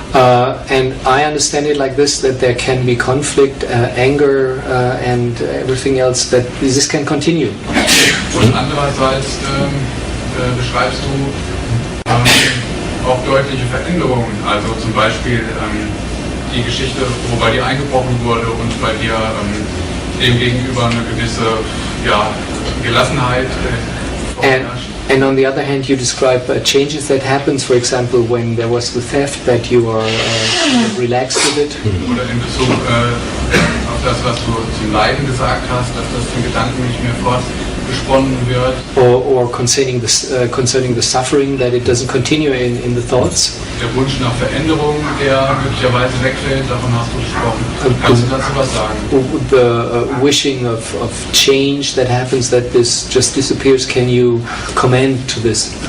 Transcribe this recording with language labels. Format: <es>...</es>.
<en>And I understand it like this, that there can be conflict, anger and everything else, that this can continue.</en> <de>Und andererseits beschreibst du auch deutliche Veränderungen, also zum Beispiel die Geschichte, wo bei dir eingebrochen wurde und bei dir demgegenüber eine gewisse Gelassenheit vorherrscht.</de> <en>And on the other hand, you describe changes that happens, for example, when there was the theft, that you are relaxed with it.</en> <de>Oder in Bezug auf das, was du zum Leiden gesagt hast, dass das in Gedanken nicht mehr fortgesponnen wird.</de> <en>Or concerning the suffering, that it doesn't continue in the thoughts.</en> <de>Der Wunsch nach Veränderung, der möglicherweise wegfällt, davon hast du gesprochen. Kannst du dazu was sagen?</de> <en>The wishing of change that happens, that this just disappears, can you comment to this?</en>